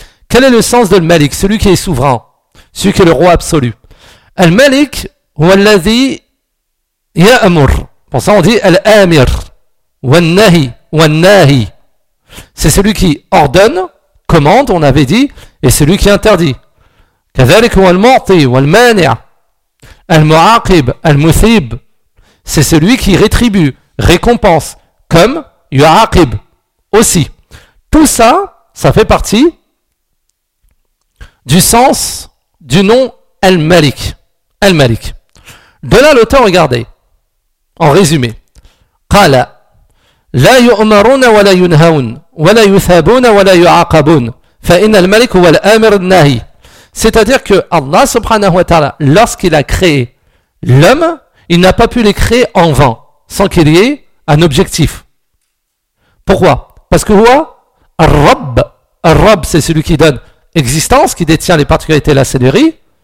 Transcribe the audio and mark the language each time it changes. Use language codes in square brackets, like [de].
[fr] Quel est le sens de Al-Malik, celui qui est souverain, celui qui est le roi absolu? [ar] Al-Malik, ou alladhi ya'amur. [fr] Pour ça on dit [ar] Al-Amir, wa'n-nahi, wa'n-nahi. [fr] C'est celui qui ordonne, commande, on avait dit, et celui qui interdit. [ar] كذلك هو المعطي والمانع المعاقب المثيب. [fr] C'est celui qui rétribue, récompense, comme يعاقب aussi. Tout ça, ça fait partie du sens du nom Al-Malik. Al-Malik. De là, l'auteur, regardez, en résumé. [ar] قال لا يؤمرون ولا ينهون ولا يثابون ولا يعاقبون فإن الملك هو الأمر الناهي. [fr] C'est-à-dire que Allah subhanahu wa ta'ala, lorsqu'il a créé l'homme, il n'a pas pu les créer en vain, sans qu'il y ait un objectif. Pourquoi? Parce que quoi? Ar-Rabb. Ar-Rabb, c'est celui qui donne existence, qui détient les particularités de la seigneurie.